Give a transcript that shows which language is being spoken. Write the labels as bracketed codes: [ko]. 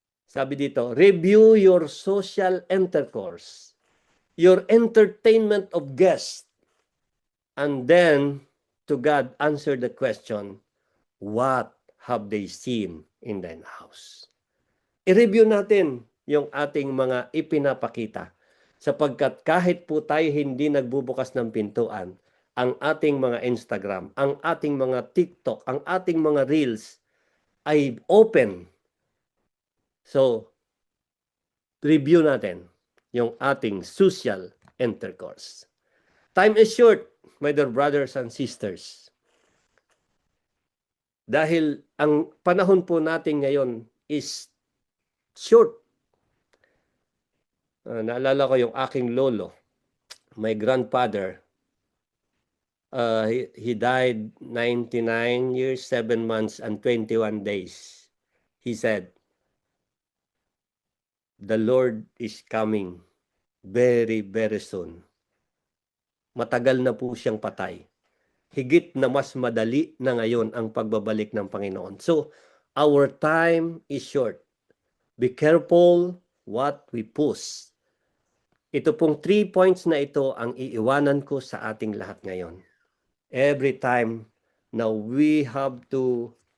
[tl] Sabi dito, [en] review your social intercourse, your entertainment of guests, and then to God answer the question, what have they seen in thine house? [tl] I-review natin yung ating mga ipinapakita, sapagkat kahit po tayo hindi nagbubukas ng pintuan, ang ating mga Instagram, ang ating mga TikTok, ang ating mga Reels ay open. [en] So, review [tl] natin yung ating [en] social intercourse. Time is short, my dear brothers and sisters. [tl] Dahil ang panahon po natin ngayon [en] is short. [tl] Naalala ko yung aking lolo, [en] my grandfather. He died 99 years, 7 months, and 21 days. He said, the Lord is coming very, very soon. [tl] Matagal na po siyang patay. Higit na mas madali na ngayon ang pagbabalik ng Panginoon. [en] So, our time is short. Be careful what we post. [tl] Ito pong 3 points na ito ang iiwanan ko sa ating lahat ngayon. [en] Every time [tl] na [en] we have to